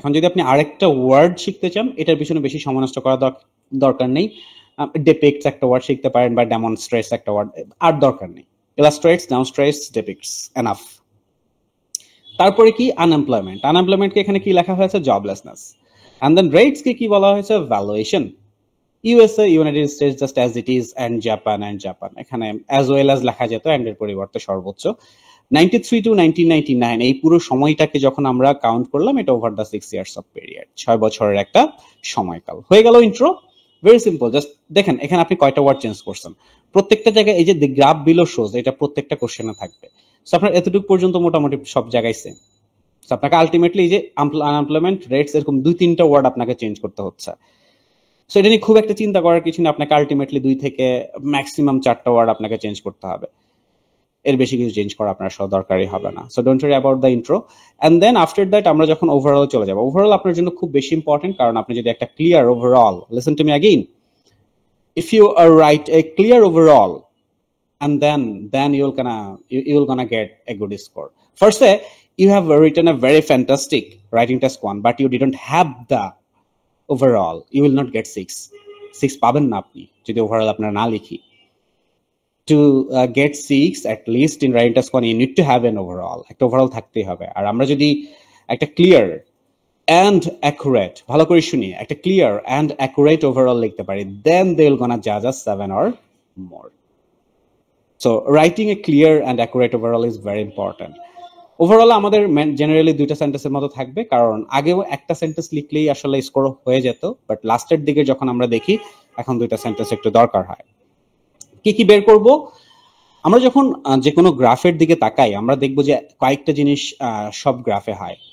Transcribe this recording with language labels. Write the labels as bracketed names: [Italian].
[Bangla] এখন যদি আপনি আরেকটা ওয়ার্ড শিখতে চান, এটার পিছনে বেশি সময় নষ্ট করার দরকার নেই। ডেপিক্টস একটা ওয়ার্ড শিখতে পারেন, বা ডেমনস্ট্রেটস একটা ওয়ার্ড, আর দরকার নেই। Illustrates, ডেমনস্ট্রেটস, ডেপিক্টস, enough. তারপরে কি, আনএমপ্লয়মেন্ট। আনএমপ্লয়মেন্টকে এখানে কি লেখা হয়েছে, জবলেসনেস। And then rates কে কি বলা হয়েছে, valuation। USA, United States just as it is, and Japan এখানে as well as লেখা যেত, and এর পরিবর্তে সর্বোচ্চ। 93 to 1999 এই পুরো সময়টাকে যখন আমরা কাউন্ট করলাম, এটা [English] over the 6 years of period, [Bangla] 6 বছরের একটা সময়কাল। হয়ে গেল ইন্ট্রো, ভেরি সিম্পল। জাস্ট দেখেন এখানে আপনি কয়টা ওয়ার্ড চেঞ্জ করছেন। প্রত্যেকটা জায়গায় এই যে দি গ্রাফ বিলো শোজ, এটা প্রত্যেকটা কোশ্চেনে থাকবে। সো আপনার এতটুকু পর্যন্ত মোটামুটি সব জায়গায় সেম। আপনাকে আলটিমেটলি এই যে আনএমপ্লয়মেন্ট রেটস, এরকম 2-3টা ওয়ার্ড আপনাকে চেঞ্জ করতে হচ্ছে। সো এটা নিয়ে খুব একটা চিন্তা করার কিছু না। আপনাকে আলটিমেটলি 2 থেকে ম্যাক্সিমাম 4টা ওয়ার্ড আপনাকে চেঞ্জ করতে হবে, এর বেশি কিছু চেঞ্জ করা আপনার সব দরকারই হবে না। [English] So don't worry about the intro. And then after that [Bangla] আমরা যখন ওভারঅল চলে যাব, ওভারঅল আপনার জন্য খুব বেশি ইম্পর্টেন্ট, কারণ আপনি যদি একটা clear overall, [English] Listen to me again, if you are write a clear overall, and then you'll gonna get a good score. First, you have written a very fantastic writing task 1, but you didn't have the overall, you will not get 6 [Bangla] পাবেন না আপনি যদি overall আপনারা না লিখি। [English] To get 6 at least in writing task 1, you need to have an overall, [Bangla] একটা overall থাকতেই হবে। আর আমরা যদি একটা ক্লিয়ার and accurate, ভালো করে শুনি, একটা ক্লিয়ার and accurate overall লিখতে পারি, [English] then they will gonna judge us 7 or more. So writing a clear and accurate overall is very important. [Bangla] Overall আমাদের জেনারেলি 2টা সেন্টেন্সের মতো থাকবে, কারণ আগেও একটা সেন্টেন্স লিখলেই আসলে স্কোর হয়ে যেত, বাট লাস্টের দিকে যখন আমরা দেখি এখন 2টা সেন্টেন্স একটু দরকার হয়। কি কি বের করব, আমরা যখন যে কোনো গ্রাফের দিকে তাকাই, আমরা দেখবো যে কয়েকটা জিনিস সব গ্রাফে হয়।